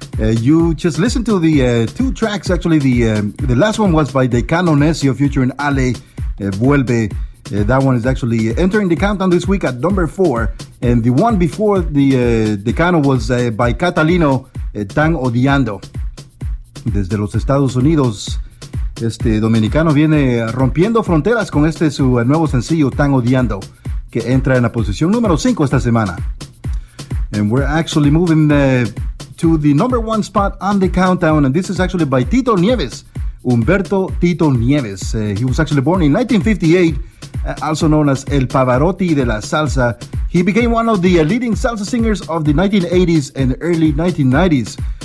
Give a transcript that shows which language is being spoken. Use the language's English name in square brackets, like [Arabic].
[English] You just listened to the two tracks. Actually, the last one was by Decano Necio featuring Ale Vuelve. That one is actually entering the countdown this week at number 4. And the one before the Decano was by Catalino Tan Odiando. [Spanish] Desde los Estados Unidos, este dominicano viene rompiendo fronteras con este su nuevo sencillo Tan Odiando, que entra en la posición número 5 esta semana. [English] And we're actually moving to the number 1 spot on the countdown, and this is actually by Tito Nieves, Humberto Tito Nieves. He was actually born in 1958, also known as El Pavarotti de la Salsa. He became one of the leading salsa singers of the 1980s and early 1990s.